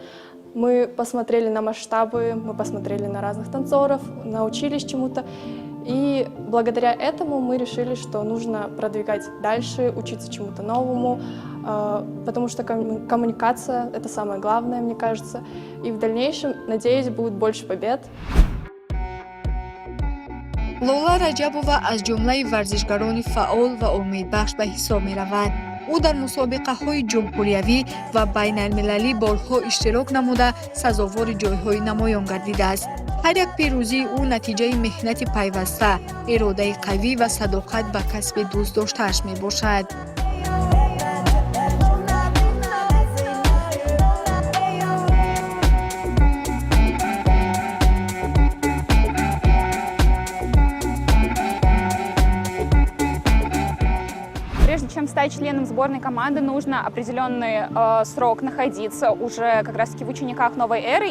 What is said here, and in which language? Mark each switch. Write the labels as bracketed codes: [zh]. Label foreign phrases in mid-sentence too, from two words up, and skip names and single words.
[ru] Мы посмотрели на масштабы, мы посмотрели на разных танцоров, научились чему-то. И благодаря этому мы решили, что нужно продвигать дальше, учиться чему-то новому, потому что коммуникация — это самое главное, мне кажется. И в дальнейшем, надеюсь, будет больше побед. [tg] лола раҷабова аз ҷумлаи варзишгарони фаъол ва умедбахш ба ҳисоб меравад. ӯ дар мусобиқаҳои ҷумҳуриявӣ ва байналмилалӣ борҳо иштирок намуда сазовори ҷойҳои намоён гардидааст. ҳар як пирӯзии ӯ натиҷаи меҳнати пайваста, иродаи қавӣ ва садоқат ба касби дӯст доштааш мебошад. [ru] Прежде чем стать членом сборной команды, нужно определенный срок находиться уже как раз-таки в учениках «Новой эры».